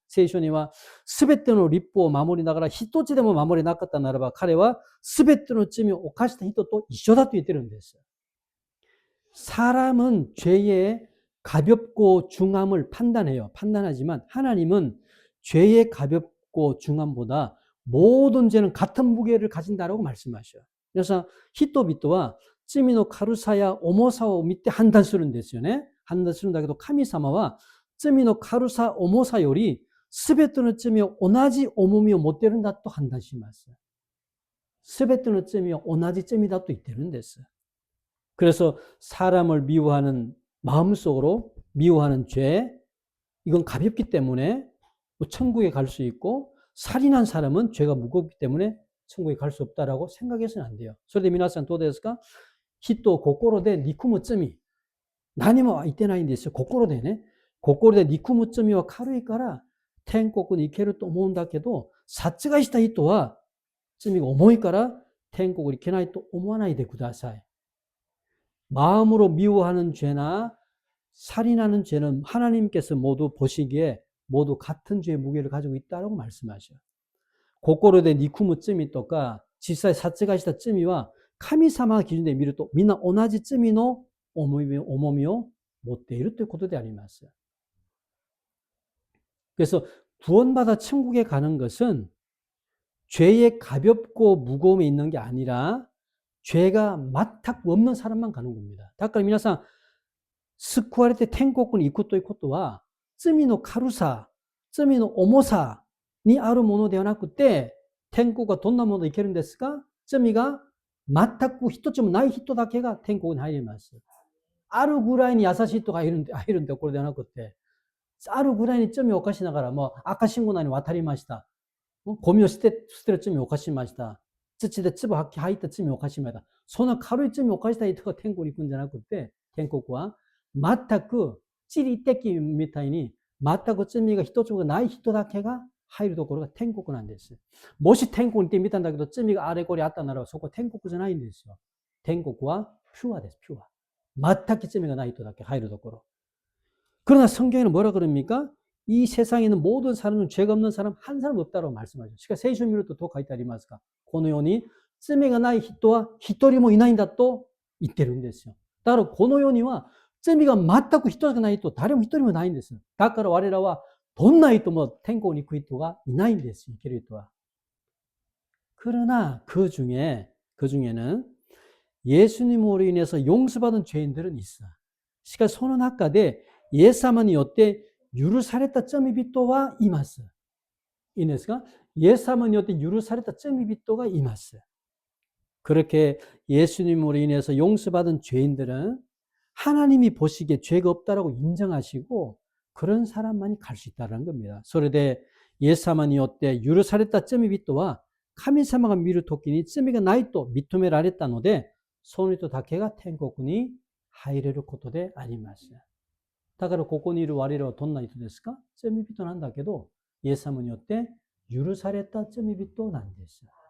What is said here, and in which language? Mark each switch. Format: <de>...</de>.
<ja>聖書には全ての律法を守りながら一つでも守れなかったならば彼は全ての罪を犯した人と一緒だと言ってるんです。</ja> <ko>사람은 죄의 가볍고 중함을 판단해요. 판단하지만 하나님은 죄의 가볍고 중함보다 모든 죄는 같은 무게를 가진다라고 말씀하셔요. 그래서</ko> <ja>히토비토와 罪の軽さや重さを見て判断するんですよね。判断するんだけど神様は罪の軽さ重さより全ての罪を同じ重みを持っているんだと判断します。全ての罪は同じ罪だと言ってるんです。</ja> <ko>그래서 사람을 미워하는 마음속으로 미워하는 죄 이건 가볍기 때문에 천국에 갈 수 있고 살인한 사람은 죄가 무겁기 때문에 천국에 갈 수 없다라고 생각해서는 안 돼요.</ko> <ja>それで皆さんどうですか?人を心で憎む罪何も言ってないんですよ。心でね。心で憎む罪は軽いから天国に行けると思うんだけど殺害した人は罪が重いから天国に行けないと思わないでください。</ja> <ko>마음으로 미워하는 죄나 살인하는 죄는 하나님께서 모두 보시기에 모두 같은 죄의 무게를 가지고 있다고 말씀하셔요.</ko> <ja>心で憎む罪とか実際殺害した罪は神様の基準で見るとみんな同じ罪の重みを持っているということであります。</ja> <ko>그래서 구원받아 천국에 가는 것은 죄의 가볍고 무거움이 있는 게 아니라 죄가全く없는 사람만 가는 겁니다.</ko> <ja>だから皆さん、救われて天国に行くということは、罪の軽さ、罪の重さにあるものではなくて、天国はどんなもので行けるんですか？罪が全く一つもない人だけが天国に入ります。あるぐらいに優しい人がいるんで、入るんで、これではなくて、あるぐらいに罪を犯しながらも赤信号なのに渡りました。ゴミを捨てる罪を犯しました。土で粒吐いた罪を犯しました。そんな軽い罪を犯した人が天国に行くんじゃなくて、天国は全く地理的みたいに全く罪が一つもない人だけが入るところが天国なんです。もし天国に行ってみたんだけど罪があれこれあったならそこは天国じゃないんですよ。天国はピュアです、ピュア。全く罪がない人だけ入るところ。</ja> <ko>그러나 성경에는 뭐라 그럽니까? 이 세상에 있는 모든 사람은 죄가 없는 사람 한 사람 없다고 말씀하죠.</ko> <ja>しかし聖書を見るとどう書いてありますか？このように罪がない人は一人もいないんだと言ってるんですよ。だからこの世には罪が全く一つがない人、誰も一人もないんです。だから我らはどんな人も天国に行く人がいないんです。行ける人は。</ja> <ko>그러나 그 중에는 예수님으로 인해서 용서받은 죄인들은 있어.</ko> <ja>しかしその中でイエス様によって許された罪人はいます。いいですか？イエス様によって許された罪人がいます。</ja> <ko>그렇게 예수님으로 인해서 용서받은 죄인들은 하나님이 보시기에 죄가 없다라고 인정하시고 그런 사람만이 갈 수 있다는 겁니다.</ko> <ja>それでイエス様によって許された罪人は神様が見るときに罪がないと認められたのでその人だけが天国に入れることであります。だからここにいる我々はどんな人ですか？罪人なんだけど、イエス様によって許された罪人なんです。</ja>